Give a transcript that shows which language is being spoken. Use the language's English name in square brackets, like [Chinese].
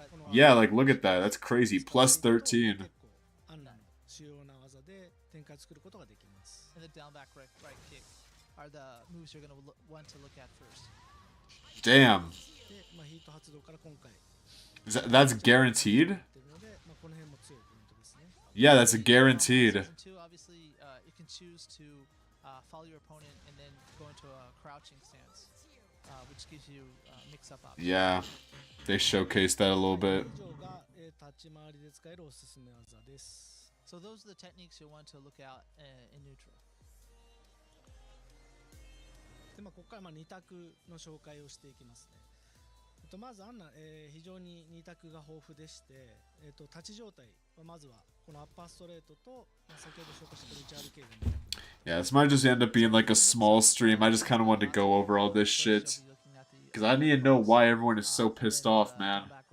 [English] Yeah, like look at that, that's crazy. Plus 13. [Japanese] 結構アンナの主要な技で展開作ることができます。 [English] And the down back right kick are the moves you're going to want to look at first. Damn. [Japanese] でまあヒート発動から今回 [English] That's guaranteed? [Japanese] やってるので、まあこの辺も強いポイントですね。 [English] Yeah, that's a guaranteed. Season 2, obviously, you can choose to follow your opponent and then go into a crouching stance, which gives you mix-up options. Yeah, they showcased that a little bit. [Japanese] 以上が立ち回りで使えるおすすめ技です。 [English] So those are the techniques you'll want to look out in neutral. [Japanese] でまあここからまあ2択の紹介をしていきますね。まずアンナ、非常に2択が豊富でして、立ち状態はまずはこのアッパーストレートと、まあ、先ほど紹介した 1RK が2択。 [English] Yeah, this might just end up being like a small stream. I just kind of wanted to go over all this shit. Because I need to know why everyone is so pissed off, man.